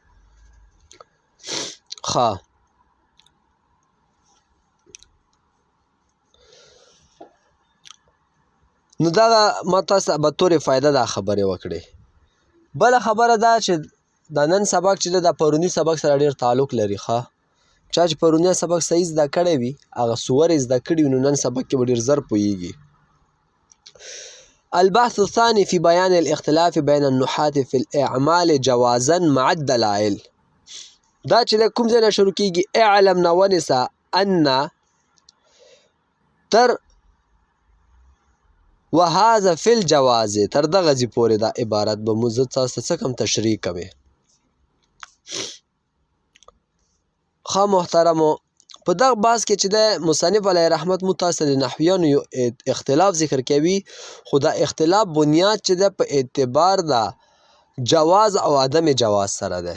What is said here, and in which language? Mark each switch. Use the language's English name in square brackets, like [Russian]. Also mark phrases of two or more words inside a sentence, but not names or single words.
[Pashto] ښه نو دغه ما تاسو ته به طور فایده دا خبرې وکړې. بله خبره دا چې دا نن سبق چې دا پروني سبق سره ډېر تعلق لري. ښه چا چې پرونی سبق صحیح زده کړی وي هغه صور یې زده کړي نو نن سبق کې به ډېر زر پوهیږي. [Arabic] البحث الثاني في بيان الاختلاف بين النحاة في الإعمال جوازا مع الدلائل. [Pashto] دا چې د کوم ځای نه شروع کېږي؟ اعلم نه ونیسه ان تر [Arabic] وهذا في الجواز، [Pashto] تر دغه ځای پورې دا عبارت به مو زه تاسو ته څه کم تشریح کوې. ښه محترمو، په دغه بحث کې چې د مصنف علیه رحمت مو تاسو ته د نحویانو یو اختلاف ذکر کوي، خو دا اختلاف بنیاد چې ده په اعتبار د جواز او عدم جواز سره ده.